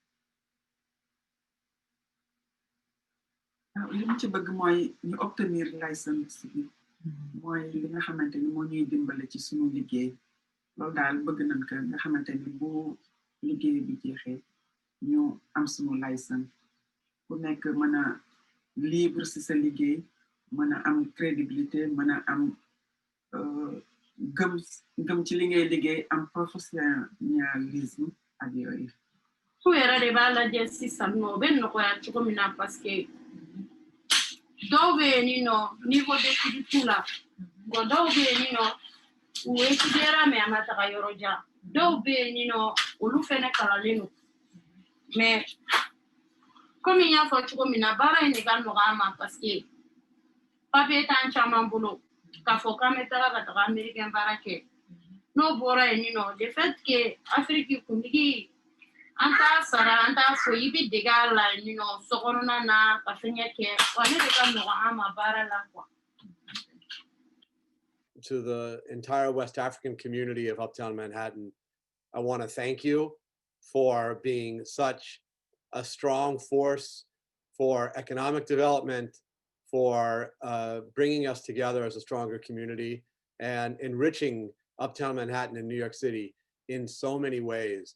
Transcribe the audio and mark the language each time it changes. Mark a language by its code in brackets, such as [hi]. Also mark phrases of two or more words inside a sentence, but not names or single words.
[wo] li mu ci bëgg mooy ñu [fr] obtenir licence [wo] bi mooy li nga xamante ni moo ñuy dimbale ci suñu liggéey loolu daal bëgg nañ ko nga xamante ni bu liggéey bi jeexee ñu am suñu licence ku nekk mën a libre si sa liggéey mën a am crédibilité mën a am gëm ci li ngay liggéey am professionnalisme ak yooyu [bm] ku yɛrɛ de b'a lajɛ sisan nɔ o bɛ nɔgɔya cogo min na [fr] parce que [bm] dɔw bɛ yen ni nɔ [fr] niveau d'étude [bm] t'u la bon dɔw bɛ yen ni nɔ u étudiera mais a ma taga yɔrɔ jan dɔw bɛ yen ni nɔ olu fɛnɛ kalanlen don mais komi n y'a fɔ cogo min na baara in de ka nɔgɔ an ma [fr] parce que papier [bm] t'an caman bolo k'a fɔ k'an bɛ taga ka taga américain baara kɛ n'o bɔra yen ni nɔ [fr] de fait que [bm] afiriki kuntigi an t'a sara an t'a fɔ i bɛ dege a la yen ni nɔ sokɔnɔna na ka fɛngɛ kɛ wa ne de ka nɔgɔ an ma baara la quoi. [en] To the entire West African community of Uptown Manhattan, I want to thank you for being such a strong force for economic development, for bringing us together as a stronger community and enriching Uptown Manhattan and New York City in so many ways.